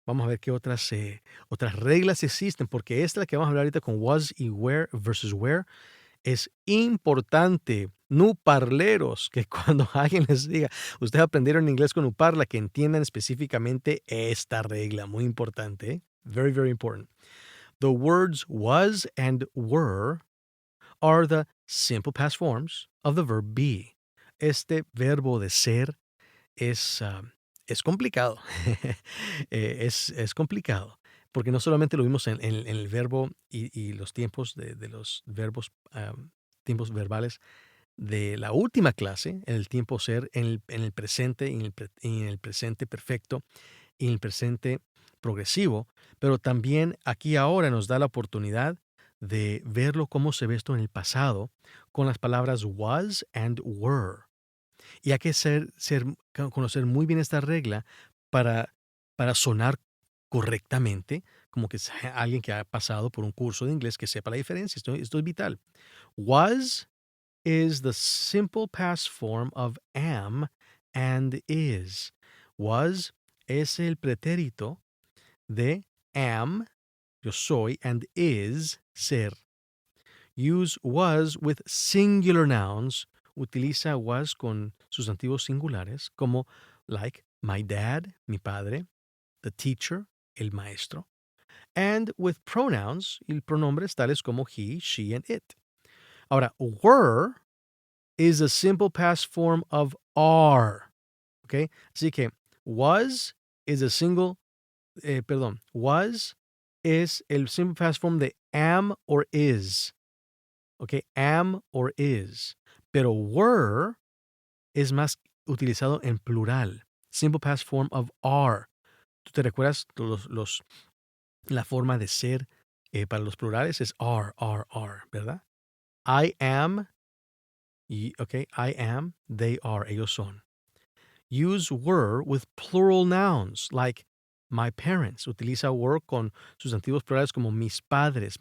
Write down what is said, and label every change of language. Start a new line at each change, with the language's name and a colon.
Spanish: Vamos a ver qué otras reglas existen, porque esta, la que vamos a hablar ahorita con was y where versus where, es importante, NuParleros, que cuando alguien les diga, ustedes aprendieron inglés con NuParla, que entiendan específicamente esta regla, muy importante, ¿eh?
English: Very, very important. The words was and were are the simple past forms of the verb be.
Spanish: Este verbo de ser es complicado. Es complicado. Porque no solamente lo vimos en el verbo y los tiempos de los verbos, tiempos verbales de la última clase, en el tiempo ser, en el presente, en el presente perfecto y en el presente progresivo, pero también aquí ahora nos da la oportunidad de verlo cómo se ve esto en el pasado con las palabras was and were. Y hay que conocer muy bien esta regla para sonar correctamente, como que sea alguien que ha pasado por un curso de inglés que sepa la diferencia. Esto es vital.
English: Was is the simple past form of am and is. Was
Spanish: es el pretérito de am, yo soy, and is, ser.
English: Use was with singular nouns.
Spanish: Utiliza was con sustantivos singulares, como like my dad, mi padre, the teacher, el maestro.
English: And with pronouns
Spanish: y pronombres tales como he, she, and it. Ahora,
English: were is a simple past form of are. ¿Ok?
Spanish: Así que was is a single, was es el simple past form de am or is.
English: ¿Ok? Am or is.
Spanish: Pero were es más utilizado en plural.
English: Simple past form of are.
Spanish: ¿Tú te recuerdas la forma de ser para los plurales? Es are, ¿verdad?
English: I am, I am, they are,
Spanish: ellos son.
English: Use were with plural nouns like my parents.
Spanish: Utiliza were con sustantivos plurales como mis padres.